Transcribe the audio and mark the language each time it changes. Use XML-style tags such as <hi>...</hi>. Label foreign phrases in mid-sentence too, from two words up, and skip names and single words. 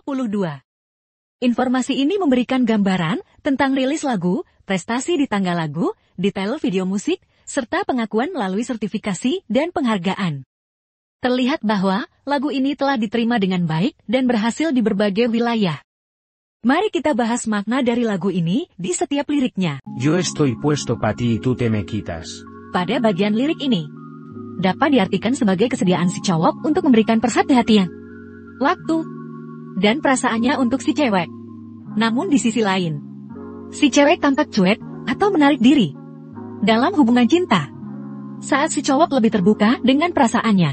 <id>Informasi ini memberikan gambaran tentang rilis lagu, prestasi di tangga lagu, detail video musik, serta pengakuan melalui sertifikasi dan penghargaan. Terlihat bahwa lagu ini telah diterima dengan baik dan berhasil di berbagai wilayah. Mari kita bahas makna dari lagu ini di setiap liriknya.</id> <es>Yo estoy puesto pa ti y tú te me quitas.</es> <id>Pada bagian lirik ini, dapat diartikan sebagai kesediaan si cowok untuk memberikan perhatian, waktu, dan perasaannya untuk si cewek. Namun di sisi lain, si cewek tampak cuek atau menarik diri dalam hubungan cinta, saat si cowok lebih terbuka dengan perasaannya.</id>